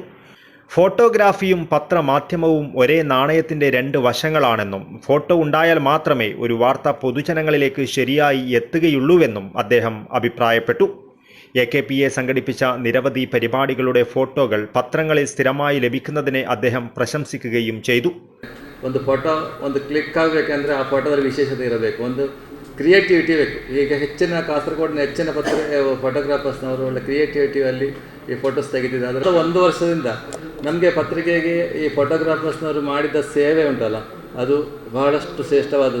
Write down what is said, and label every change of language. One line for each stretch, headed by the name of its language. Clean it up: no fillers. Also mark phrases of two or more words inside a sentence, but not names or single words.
Malayalam: ഫോട്ടോഗ്രാഫിയും പത്രമാധ്യമവും ഒരേ നാണയത്തിൻ്റെ രണ്ട് വശങ്ങളാണെന്നും ഫോട്ടോ ഉണ്ടായാൽ മാത്രമേ ഒരു വാർത്ത പൊതുജനങ്ങളിലേക്ക് ശരിയായി എത്തുകയുള്ളൂവെന്നും അദ്ദേഹം അഭിപ്രായപ്പെട്ടു. AKPA സംഘടിപ്പിച്ച നിരവധി പരിപാടികളുടെ ഫോട്ടോകൾ പത്രങ്ങളിൽ സ്ഥിരമായി ലഭിക്കുന്നതിനെ അദ്ദേഹം പ്രശംസിക്കുകയും ചെയ്തു.
Kannada: ಒಂದು ಫೋಟೋ ಒಂದು ಕ್ಲಿಕ್ ಆಗಬೇಕಂದ್ರೆ ಆ ಫೋಟೋದಲ್ಲಿ ವಿಶೇಷತೆ ಇರಬೇಕು, ಒಂದು ಕ್ರಿಯೇಟಿವಿಟಿ ಬೇಕು. ಈಗ ಹೆಚ್ಚಿನ ಕಾಸರಗೋಡಿನ ಹೆಚ್ಚಿನ ಫೋಟೋಗ್ರಾಫರ್ಸ್ನವರು ಒಳ್ಳೆ ಕ್ರಿಯೇಟಿವಿಟಿಯಲ್ಲಿ ಈ ಫೋಟೋಸ್ ತೆಗೆದಿದ್ದಾರೆ. ಅದರ 1 ವರ್ಷದಿಂದ ನಮಗೆ ಪತ್ರಿಕೆಗೆ ಈ ಫೋಟೋಗ್ರಾಫರ್ಸ್ನವರು ಮಾಡಿದ ಸೇವೆ ಉಂಟಲ್ಲ, ಅದು ಬಹಳಷ್ಟು ಶ್ರೇಷ್ಠವಾದದ್ದು.